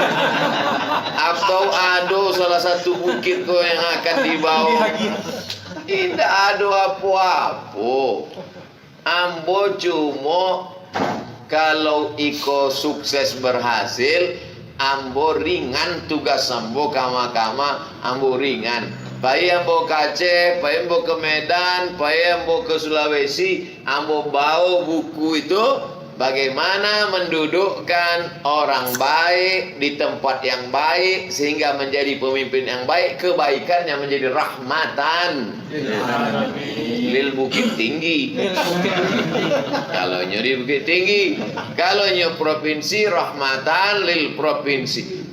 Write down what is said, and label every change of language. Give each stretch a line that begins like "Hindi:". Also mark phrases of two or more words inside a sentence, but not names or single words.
Indonesian: Atau ada salah satu bukit ko yang akan dibawa? Tidak ada apa-apa.
Minangkabau: Ambo cuma kalau iko sukses berhasil, ambo ringan tugas ambo kama-kama, ambo ringan. Pai ambo ke Aceh, pai ambo ke Medan, pai ambo ke Sulawesi, ambo
Indonesian: bawa buku itu bagaimana mendudukkan orang baik di tempat yang baik sehingga menjadi pemimpin yang baik, kebaikannya menjadi
Arabic: rahmatan lil
Indonesian: Bukit Tinggi. Kalau di Bukit Tinggi, kalau provinsi,
Arabic: rahmatan lil
Indonesian: provinsi.